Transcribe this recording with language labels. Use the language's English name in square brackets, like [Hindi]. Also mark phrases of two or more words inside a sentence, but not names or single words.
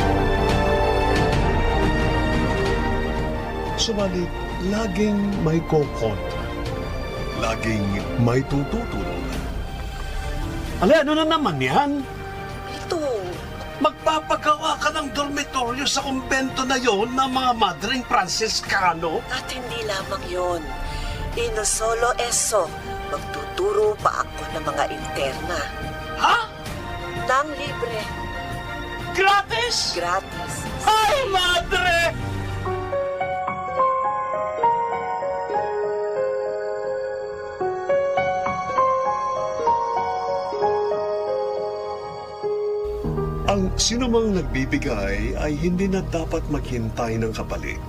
[Filipino] Subalit, laging may kokontra. Laging may tututulong. Ano na naman yan? Ito. Magpapagawa ka ng dormitoryo sa kumbento na yon ng mga Madring Franciscano? At hindi lamang yon. [Spanish] Y no solo eso, [Filipino] magtuturo pa ako ng mga interna. Ha? Nang libre. Gratis? Gratis. Ay, madre! Ang sinumang nagbibigay ay hindi na dapat maghintay ng kapalit.